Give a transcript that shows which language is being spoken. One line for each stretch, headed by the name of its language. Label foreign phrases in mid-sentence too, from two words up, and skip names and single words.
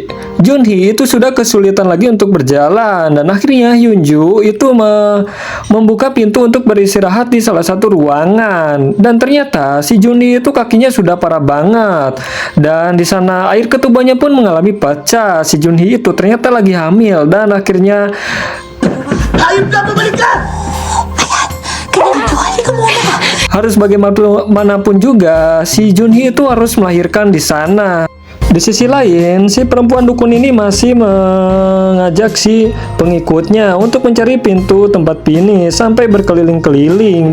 Indonesian: Junhee itu sudah kesulitan lagi untuk berjalan dan akhirnya Hyunju itu membuka pintu untuk beristirahat di salah satu ruangan. Dan ternyata si Junhee itu kakinya sudah parah banget. Dan di sana air ketubannya pun mengalami pecah. Si Junhee itu ternyata lagi hamil dan akhirnya
Filipino: Hayop ka, bumalik ka!
Indonesian: harus bagaimanapun juga si Junhee itu harus melahirkan di sana. Di sisi lain, si perempuan dukun ini masih mengajak si pengikutnya untuk mencari pintu tempat Finis sampai berkeliling-keliling.